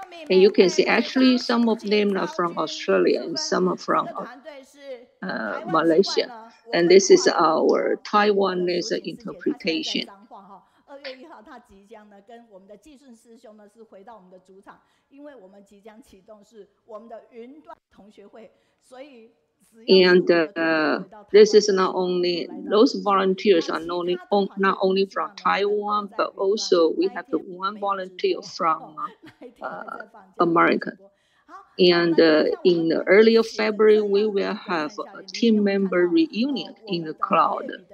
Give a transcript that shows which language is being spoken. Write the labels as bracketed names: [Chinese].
[English] And you can see actually some of them are from Australia and some are from Malaysia. And this is our Taiwanese interpretation. [Chinese] 2月1号，他即将呢跟我们的寄顺师兄呢是回到我们的主场，因为我们即将启动是我们的云端同学会，所以。 [English] And this is not only those volunteers are not only from Taiwan, but also we have the one volunteer from America. And in the earlier February, we will have a team member reunion in the cloud.